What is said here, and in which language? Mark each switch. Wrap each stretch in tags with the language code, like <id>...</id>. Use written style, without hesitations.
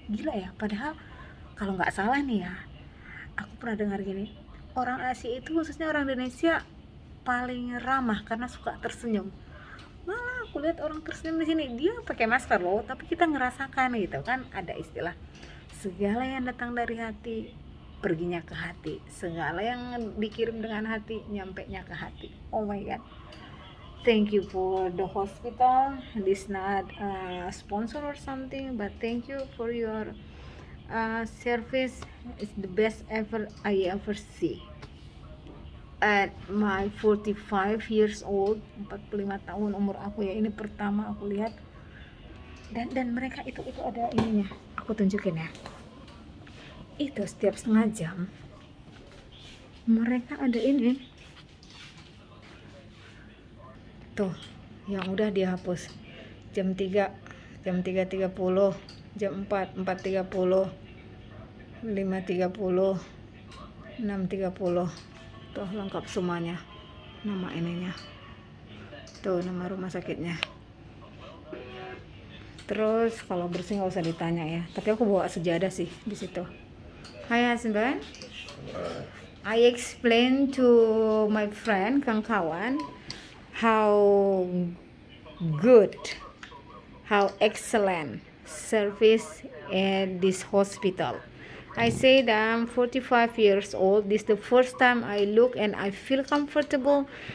<id>Gila ya, padahal kalau nggak salah nih ya, aku pernah dengar gini, orang Asia itu khususnya orang Indonesia paling ramah karena suka tersenyum. Malah aku lihat orang tersenyum di sini, dia pakai masker loh, tapi kita ngerasakan gitu kan, ada istilah segala yang datang dari hati perginya ke hati, segala yang dikirim dengan hati nyampe nya ke hati.</id> <en>Oh my god, thank you for the hospital. This not sponsor or something, but thank you for your service. It's the best ever I ever see. At my 45 years old,</en> <id>45 tahun umur aku ya, ini pertama aku lihat. Dan mereka itu ada ininya, aku tunjukin ya. Itu setiap setengah jam mereka ada ini tuh yang udah dihapus. Jam 3, jam 3.30, jam 4, 4.30, 5.30, 6.30. Tuh lengkap semuanya, nama ininya tuh, nama rumah sakitnya. Terus kalau bersih nggak usah ditanya ya, tapi aku bawa sejadah sih di situ.</id> <en>Hai husband, I explain to my friend,</en> <ms>kawan,</ms> <en>how good, how excellent service at this hospital. I said I'm 45 years old. This is the first time I look and I feel comfortable.</en>